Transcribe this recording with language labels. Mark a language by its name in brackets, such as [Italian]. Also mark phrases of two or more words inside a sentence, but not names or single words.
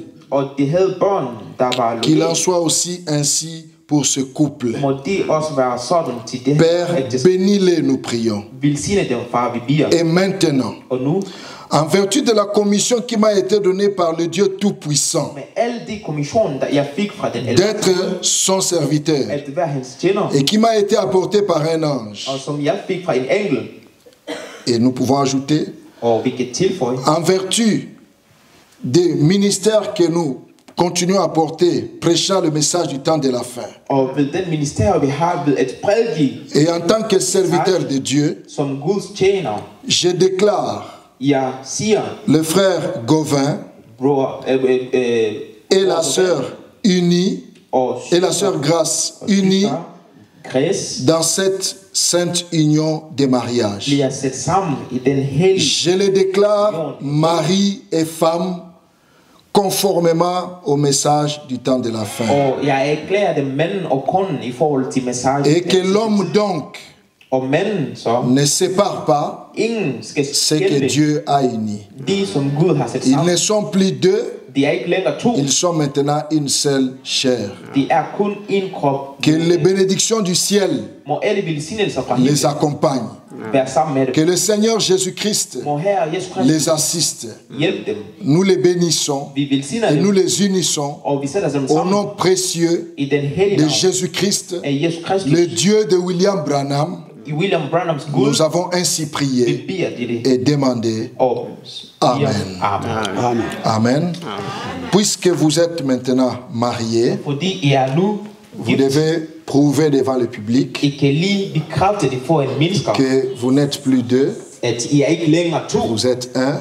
[Danish] og de havde børn, der var [French] qu'il en [Danish] loyale, [French] soit aussi ainsi pour ce couple. [Danish] må de også være sådan til det her [French] Père, [Danish] ægteskab. [French] bénis-les, nous prions. [Danish] Velsigne dem, far, vi bier. [French] Et maintenant, [Danish] Og nu, [French] en vertu de la commission qui m'a été donnée par le Dieu Tout-Puissant, [Danish] med alle de kommissioner, der jeg fik fra den [French] d'être son serviteur, [Danish] at være hans tjener, [French] et qui m'a été apportée par un ange. [Danish] og som jeg fik fra en engel, [French] Et nous pouvons ajouter, [Danish] og vi kan tilføje, [French] en vertu des ministères que nous continuons à porter, prêchant le message du temps de la fin. [Danish] og ved den ministerium, vi har ved at prædike [French] Et en tant que serviteur de Dieu, [Danish] som Guds tjener, [French] je déclare [Danish] jeg siger, [French] le frère Gauvin [Danish] bror, [French] et la sœur unie, [Danish] og [French] et la sœur Grâce unie [Danish] Græs, [French] dans cette sainte union de mariage. [Danish] bliver sat sammen i den hellige. [French] Je les déclare mari et femme conformément au message du temps de la fin. [Danish] Og jeg erklærer dem manden og konen i forhold til messagen. [French] Et que l'homme donc [Danish] Og manden så, [French] ne sépare pas [Danish] ingen skal [French] ce que [Danish] skille [French] Dieu a uni. [Danish] de, som Gud har sat [French] Ils [Danish] sammen. [French] ne sont plus deux, [Danish] De er ikke længere to, [French] ils sont maintenant une seule chair. [Danish] de er kun en krop. [French] Que les bénédictions du ciel [Danish] Må alle velsignelser fra [French] les [Danish] himlen [French] accompagnent. [Danish] være sammen med [French] Que [Danish] dem. [French] le Seigneur Jésus-Christ [Danish] Må Herre Jesus Kristus [French] les assiste. [Danish] hjælpe dem. [French] Nous les bénissons [Danish] Vi velsigner [French] et nous [Danish] dem, [French] les unissons [Danish] og vi sætter dem [French] au [Danish] sammen [French] nom précieux [Danish] i den hellige [French] de [Danish] navn [French] Jésus-Christ, [Danish] af Jesus Kristus, [French] le Dieu de William Branham, [Danish] William Branham's good. [French] Nous avons ainsi prié et demandé. Amen. Amen. Amen. Puisque vous êtes maintenant mariés, vous devez prouver devant le public que vous n'êtes plus deux, vous êtes un.